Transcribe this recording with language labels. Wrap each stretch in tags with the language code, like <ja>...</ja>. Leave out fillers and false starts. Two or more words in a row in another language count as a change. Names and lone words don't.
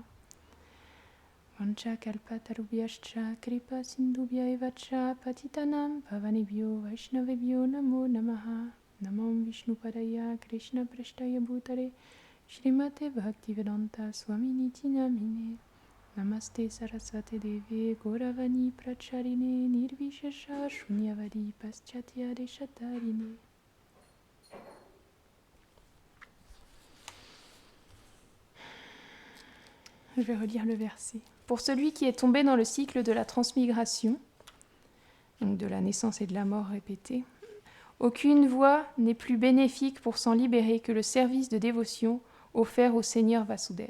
<sa>वाञ्छा कल्पतरुभ्यश्च कृपा सिन्धुभ्य एवच पतितानाम् पावनिभ्यो वैष्णविभ्यो नमो नमः. नमम् विष्णुपदाय कृष्ण प्रश्टाय भूतरे श्रीमते भक्तिवेदान्त स्वामी निति नामिने. नमस्ते सरस्वते देवे गौरवाणी प्रचारिणे निर्विशेष शून्यवादी पाश्चात्य देशतारिणे.</sa> <fr>Je vais relire le verset. Pour celui qui est tombé dans le cycle de la transmigration, donc de la naissance et de la mort répétée, aucune voie n'est plus bénéfique pour s'en libérer que le service de dévotion offert au Seigneur Vasudeva.</fr>